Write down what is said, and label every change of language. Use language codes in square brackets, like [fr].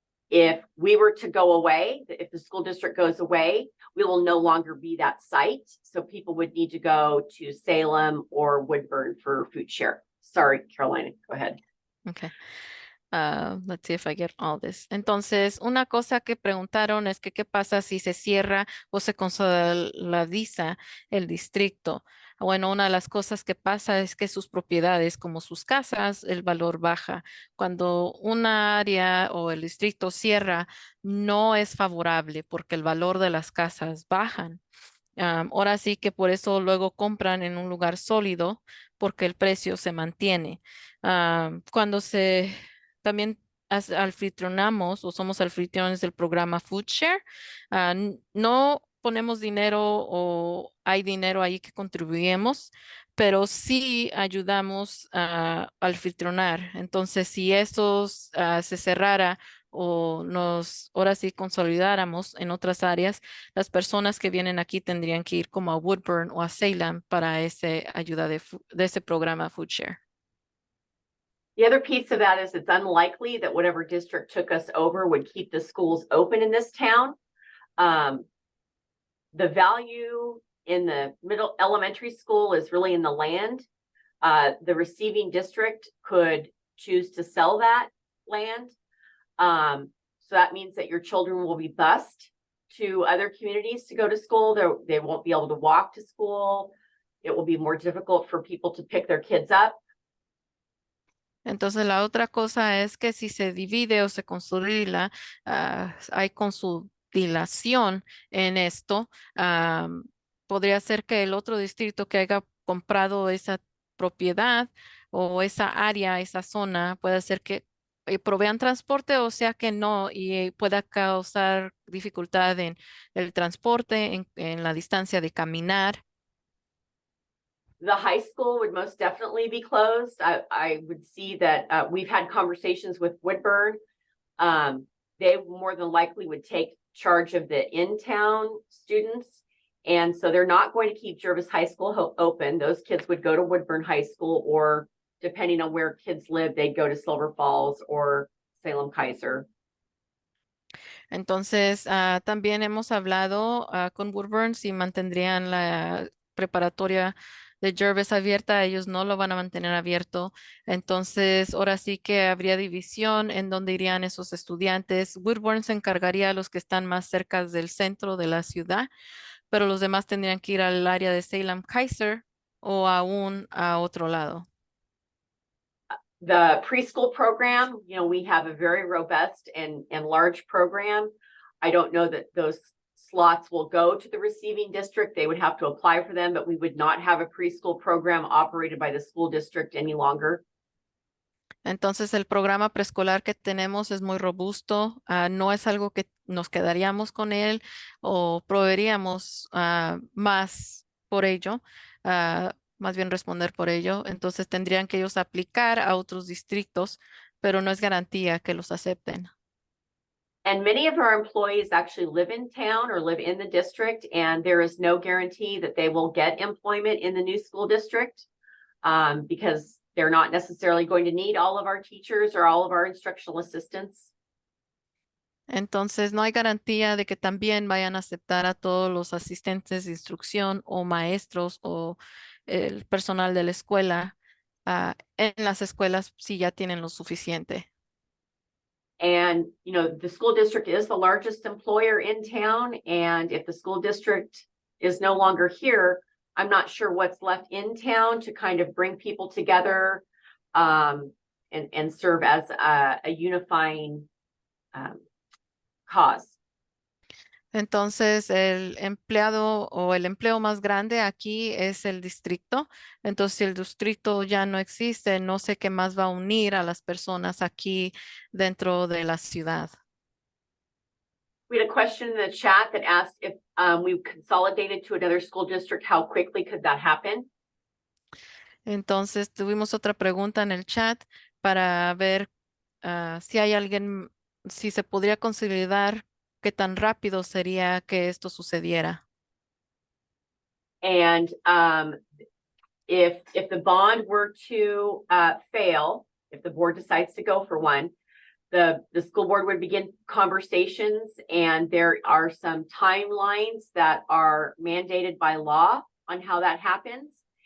[en] If we were to go away, if the school district goes away, we will no longer be that site. So people would need to go to Salem or Woodburn for food share. Sorry, Carolina, go ahead. Okay. Let's see if I get all this. [es] Entonces, una cosa que preguntaron es que qué pasa si se cierra o se consolida el distrito. Bueno, una de las cosas que pasa es que sus propiedades, como sus casas, el valor baja. Cuando una área o el distrito cierra, no es favorable porque el valor de las casas bajan. Ahora sí que por eso luego compran en un lugar sólido porque el precio se mantiene. Cuando también anfitrionamos o somos anfitriones del programa Food Share, no ponemos dinero o hay dinero ahí que contribuimos, pero sí ayudamos a anfitrionar. Entonces, si eso se cerrara o ahora sí consolidáramos en otras áreas, las personas que vienen aquí tendrían que ir como a Woodburn o a Salem para ese ayuda de ese programa Food Share. [en] The other piece of that is it's unlikely that whatever district took us over would keep the schools open in this town. The value in the middle elementary school is really in the land. The receiving district could choose to sell that land. So that means that your children will be bused to other communities to go to school. They won't be able to walk to school. It will be more difficult for people to pick their kids up. [es] Entonces, la otra cosa es que si se divide o se consolida, hay consolidación en esto. Podría ser que el otro distrito que haya comprado esa propiedad o esa área, esa zona, puede ser que provean transporte o sea que no y pueda causar dificultad en el transporte, en la distancia de caminar. [en] The high school would most definitely be closed. I would see that we've had conversations with Woodburn. They more than likely would take charge of the in-town students. And so they're not going to keep Jervis High School open. Those kids would go to Woodburn High School, or depending on where kids live, they'd go to Silver Falls or Salem Kaiser. [es] Entonces, también hemos hablado con Woodburn si mantendrían la preparatoria de Jervis abierta, ellos no lo van a mantener abierto. Entonces, ahora sí que habría división en dónde irían esos estudiantes. Woodburn se encargaría a los que están más cerca del centro de la ciudad, pero los demás tendrían que ir al área de Salem Kaiser o aún a otro lado? [en] The preschool program, you know, we have a very robust and large program. I don't know that those slots will go to the receiving district. They would have to apply for them, but we would not have a preschool program operated by the school district any longer. [es] Entonces, el programa preescolar que tenemos es muy robusto, no es algo que nos quedaríamos con él o proveeríamos más por ello, más bien responder por ello. Entonces, tendrían que ellos aplicar a otros distritos, pero no es garantía que los acepten. [en] And many of our employees actually live in town or live in the district, and there is no guarantee that they will get employment in the new school district. Because they're not necessarily going to need all of our teachers or all of our instructional assistants. [es] Entonces, no hay garantía de que también vayan a aceptar a todos los asistentes de instrucción o maestros o el personal de la escuela en las escuelas si ya tienen lo suficiente. [en] And, you know, the school district is the largest employer in town. And if the school district is no longer here, I'm not sure what's left in town to kind of bring people together and serve as a unifying cause. [es] Entonces, el empleado o el empleo más grande aquí es el distrito. Entonces, si el distrito ya no existe, no sé qué más va a unir a las personas aquí dentro de la ciudad. [en] We had a question in the chat that asked if we consolidated to another school district, how quickly could that happen? [es] Entonces, tuvimos otra pregunta en el chat para ver si hay alguien, si se podría consolidar qué tan rápido sería que esto sucediera. [en] And if the bond were to fail, if the board decides to go for one, the school board would begin conversations, and there are some timelines that are mandated by law on how that happens.